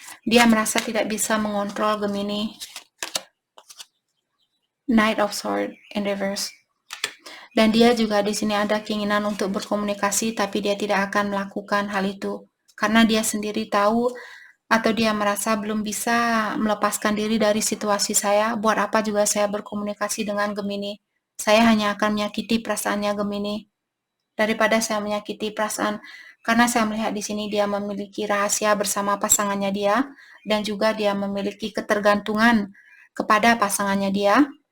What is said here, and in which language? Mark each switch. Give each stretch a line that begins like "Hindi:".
Indonesian: Dia merasa tidak bisa mengontrol Gemini.
English: Knight of Swords in reverse.
Indonesian: Dan dia juga di sini ada keinginan untuk berkomunikasi, tapi dia tidak akan melakukan hal itu karena dia sendiri tahu atau dia merasa belum bisa melepaskan diri dari situasi saya. Buat apa juga saya berkomunikasi dengan Gemini? Saya hanya akan menyakiti perasaannya Gemini daripada saya menyakiti perasaan, karena saya melihat di sini dia memiliki rahasia bersama pasangannya dia dan juga dia memiliki ketergantungan kepada pasangannya dia.